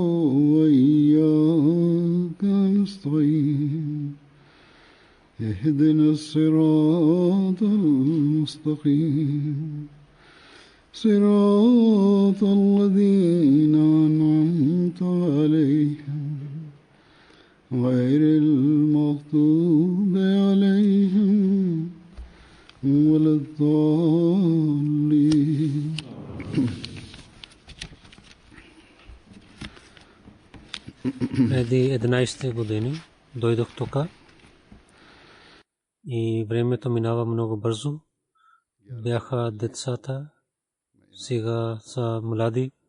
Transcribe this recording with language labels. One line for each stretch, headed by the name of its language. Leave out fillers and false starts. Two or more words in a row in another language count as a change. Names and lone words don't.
Arabic: وإياك نستعين اهدنا الصراط المستقيم صراط الذين أنعمت عليهم غير المغضوب عليهم ولا الضالين.
Bulgarian: Преди 11 години дойдох тук и времето минава много бързо. Бяха децата, сега са млади.